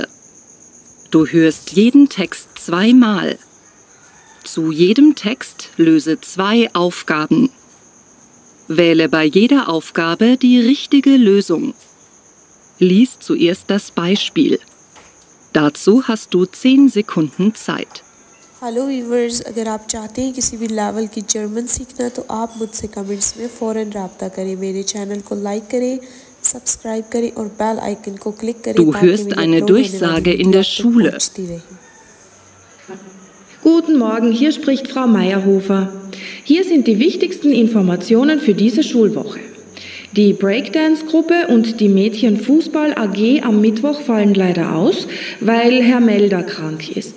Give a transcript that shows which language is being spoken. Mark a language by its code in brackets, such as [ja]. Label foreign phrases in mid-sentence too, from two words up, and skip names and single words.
[de] Du hörst jeden Text zweimal. Zu jedem Text löse 2 Aufgaben. Wähle bei jeder Aufgabe die richtige Lösung. Lies zuerst das Beispiel. Dazu hast du 10 Sekunden Zeit. [en] Hello viewers, [hi] अगर आप चाहते हैं किसी भी लेवल की जर्मन सीखना तो आप मुझसे कमेंट्स में फ़ौरन राब्ता करें। मेरे चैनल को लाइक करें, सब्सक्राइब करें और [en] bell icon [hi] को क्लिक करें। [de] Du hörst eine Durchsage in der Schule. Guten Morgen, hier spricht Frau Meyerhofer. Hier sind die wichtigsten Informationen für diese Schulwoche. Die Breakdance-Gruppe und die Mädchenfußball AG am Mittwoch fallen leider aus, weil Herr Melder krank ist.